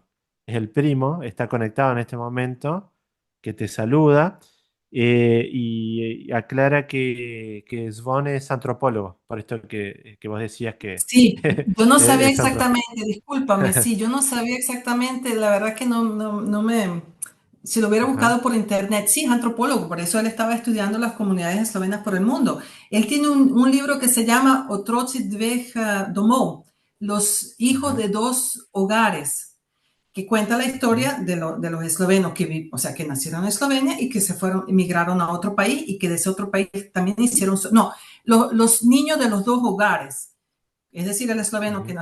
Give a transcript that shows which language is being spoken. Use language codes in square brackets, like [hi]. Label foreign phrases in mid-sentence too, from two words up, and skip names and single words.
[es] Es el primo, está conectado en este momento, que te saluda y aclara que Zvon es antropólogo, por esto que vos decías que Sí, yo no sabía es antropólogo. exactamente, discúlpame, sí, yo no sabía exactamente, la verdad que no me, si lo hubiera Ajá. buscado por internet, sí, es antropólogo, por eso él estaba estudiando las comunidades eslovenas por el mundo. Él tiene un libro que se llama Otroci dveh domov, Los hijos Ajá. de dos hogares, que cuenta la Ujú. historia de los eslovenos o sea, que nacieron en Eslovenia y que se fueron, emigraron a otro país y que de ese otro país también hicieron, no, los niños de los dos hogares. Es decir, el esloveno que